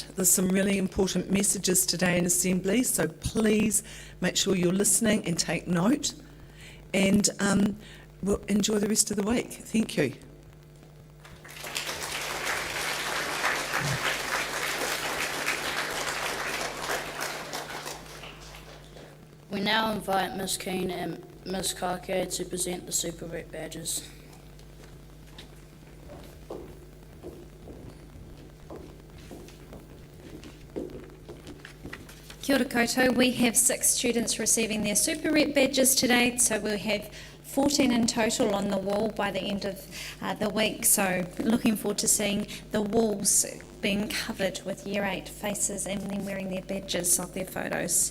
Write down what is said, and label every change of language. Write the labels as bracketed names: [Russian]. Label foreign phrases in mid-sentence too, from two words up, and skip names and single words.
[English] There's some really important messages today in Assembly, so please make sure you're listening and take note, and we'll enjoy the rest of the week. Thank you. We now invite Ms. Keane and Ms. Kake to present the Super Rep badges. [Māori] Kia ora koutou. [English] We have 6 students receiving their Super Rep badges today, so we'll have 14 in total on the wall by the end of the week. So looking forward to seeing the walls being covered with Year 8 faces and then wearing their badges of their photos.